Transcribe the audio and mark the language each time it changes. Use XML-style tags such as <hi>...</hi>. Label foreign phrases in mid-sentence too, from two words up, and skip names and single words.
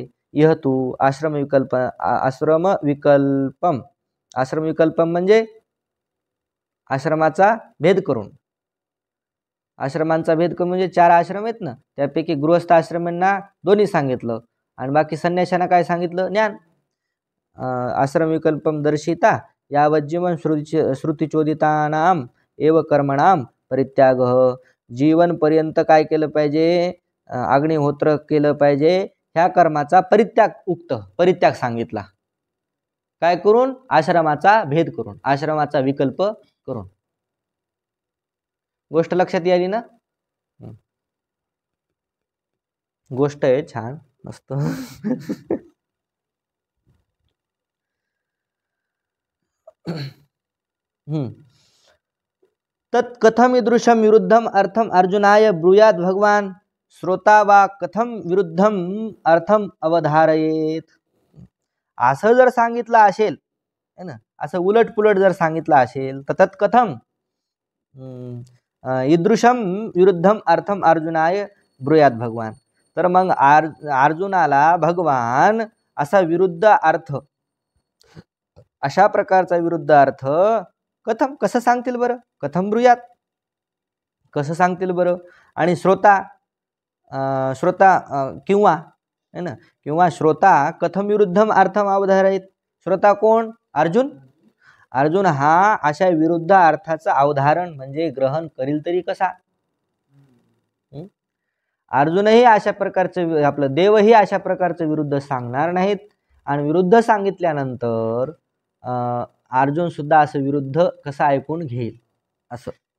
<sa>इह तू आश्रम विकल्पम</sa> <mr>म्हणजे आश्रमाचा भेद करून. आश्रमांचा भेद करून म्हणजे 4 आश्रम आहेत ना, त्यापैकी गृहस्थ आश्रमांना दोन्ही सांगितलं आणि बाकी संन्याशांना काय सांगितलं? ज्ञान.</mr> <sa>आश्रम विकल्पम दर्शिता यावज्जीवन श्रुतिचोदितानाम एव कर्मणाम परित्याग.</sa> <mr>जीवन पर्यंत काय केलं पाहिजे? अग्निहोत्र केलं पाहिजे. ह्या कर्माचा परित्याग सांगितला. काय करून? आश्रमाचा भेद करून, आश्रमाचा विकल्प करून. गोष्ट लक्षात आली ना? गोष्ट आहे छान मस्त.</mr> <sa>तत् कथम ईदृशम विरुद्धम अर्थम अर्जुनाय ब्रूयात भगवान श्रोता वा कथम विरुद्धम अर्थम अवधारयेत.</sa> <mr>असं जर सांगितलं असेल</mr> <hi>है ना,</hi> <mr>असं उलट पुलट जर सांगितलं असेल तर</mr> <sa>तत् कथम ईदृशम विरुद्धम अर्थम अर्जुनाय ब्रूयात भगवान.</sa> <mr>तर मग अर्जुनाला भगवान असा विरुद्ध अर्थ, अशा प्रकारचा विरुद्ध अर्थ कथम कसं सांगतील बरं?</mr> <sa>कथम ब्रूयात</sa> <mr>कसं सांगतील बरं? आणि श्रोता किंवा</mr> <hi>है ना,</hi> <mr>किंवा श्रोता</mr> <sa>कथम विरुद्धम अर्थम अवधारयेत.</sa> <mr>श्रोता कोण? अर्जुन. अर्जुन हा अशा विरुद्ध अर्थाचं अवधारण म्हणजे ग्रहण करील तरी कसा? अर्जुनही अशा प्रकारचं, आपलं देवही अशा प्रकारचं विरुद्ध सांगणार नाहीत. आणि विरुद्ध सांगितल्यानंतर अर्जुन सुद्धा असं विरुद्ध कसं ऐकून घेईल असं.</mr>